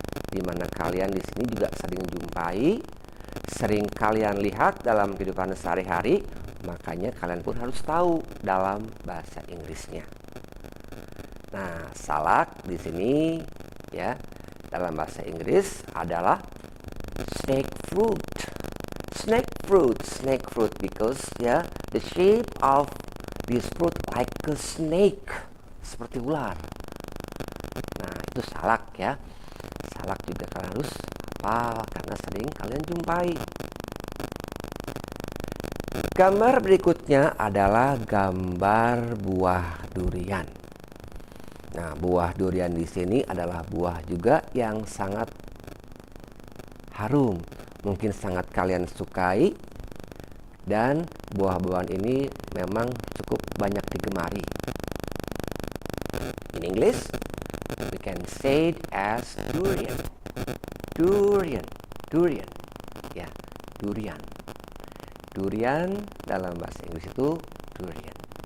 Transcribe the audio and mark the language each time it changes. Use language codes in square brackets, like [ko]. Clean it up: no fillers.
[id] Di mana kalian di sini juga sering jumpai, sering kalian lihat dalam kehidupan sehari-hari, makanya kalian pun harus tahu dalam bahasa Inggrisnya. Nah, salak di sini ya dalam bahasa Inggris adalah snake fruit. [en] Snake fruit because ya, the shape of this fruit like a snake, [id] seperti ular. Nah, itu salak ya. Salak juga kalian harus hafal karena sering kalian jumpai. Gambar berikutnya adalah gambar buah durian. Nah, buah durian di sini adalah buah juga yang sangat harum, mungkin sangat kalian sukai, dan buah-buahan ini memang cukup banyak digemari. [en] In English, we can say it as durian. Durian. Ya, durian. [id] Durian dalam bahasa Inggris itu durian.